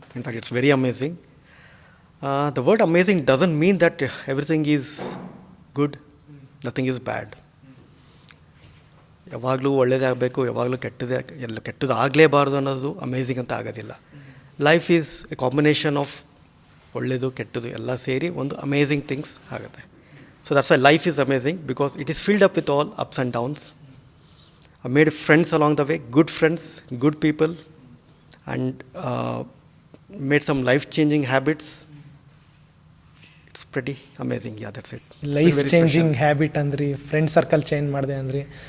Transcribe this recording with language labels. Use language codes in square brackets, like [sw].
[en] In fact, it's very amazing. The word amazing doesn't mean that everything is good, nothing is bad. [kn] ಯಾವಾಗಲೂ ಒಳ್ಳೇದಾಗಬೇಕು, ಯಾವಾಗಲೂ ಕೆಟ್ಟದ್ದು ಆಗಲೇಬಾರ್ದು ಅನ್ನೋದು amazing ಅಂತ ಆಗೋದಿಲ್ಲ. [en] life is a combination of [kn] ಒಳ್ಳೆಯದು ಕೆಟ್ಟದ್ದು ಎಲ್ಲ ಸೇರಿ ಒಂದು ಅಮೇಝಿಂಗ್ ಥಿಂಗ್ಸ್ ಆಗುತ್ತೆ. [en] So that's why life is amazing because it is filled up with all ups and downs. I made friends along the way, good friends, good people, and made some life-changing habits. It's pretty amazing, yeah, that's it. Life-changing habit [kn] andri, [en] friend circle change [kn] ಮಾಡಿದೆ ಅಂದ್ರಿ.